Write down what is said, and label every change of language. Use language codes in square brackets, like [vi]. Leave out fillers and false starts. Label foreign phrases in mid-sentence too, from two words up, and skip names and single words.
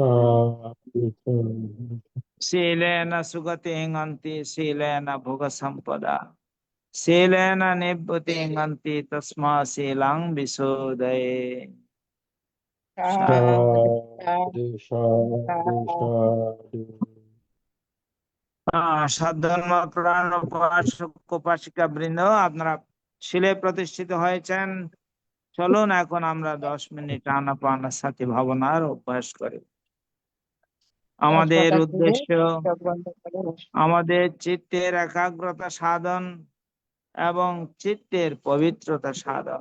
[pi] Silena sugating anti silena bhoga sampada. Silena nibbuting anti tasma silang visudaye. Sadhu, Sadhu, sadhu, sadhu. [bn] সাধর্ম প্রাণ উপাসক উপাসিকা বৃন্দ, আপনারা শিলে প্রতিষ্ঠিত হয়েছেন। চলুন এখন আমরা 10 মিনিট আনাপানের সাথে ভাবনার অভ্যাস করি। আমাদের উদ্দেশ্য আমাদের চিত্তের একাগ্রতা সাধন এবং চিত্তের পবিত্রতা সাধন।